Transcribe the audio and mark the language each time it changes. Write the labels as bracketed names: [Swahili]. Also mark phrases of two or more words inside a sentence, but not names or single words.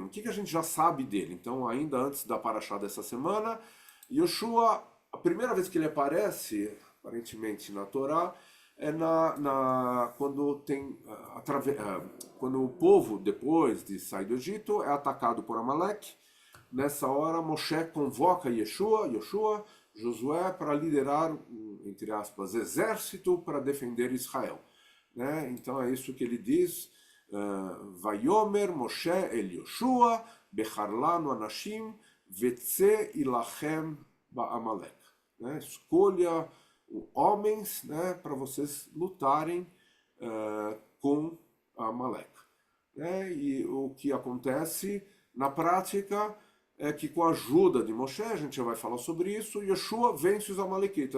[Portuguese] O que a gente já sabe dele? Então, ainda antes da paraxá dessa semana, Yoshua, a primeira vez que ele aparece, aparentemente na Torá, é quando o povo, depois de sair do Egito, é atacado por Amaleque. Nessa hora, Moshe convoca Yoshua, Josué, para liderar, entre aspas, exército para defender Israel. Né? Então é isso que ele diz, [Hebrew] ויאמר משה אל יהושע בחר לנו אנשים וצא הלחם בעמלק. [Portuguese] Né? Escolha homens, né, para vocês lutarem com Amalek. Né? E o que acontece na prática é que com a ajuda de Moshe, a gente já vai falar sobre isso, Yoshua vence os amalequitas.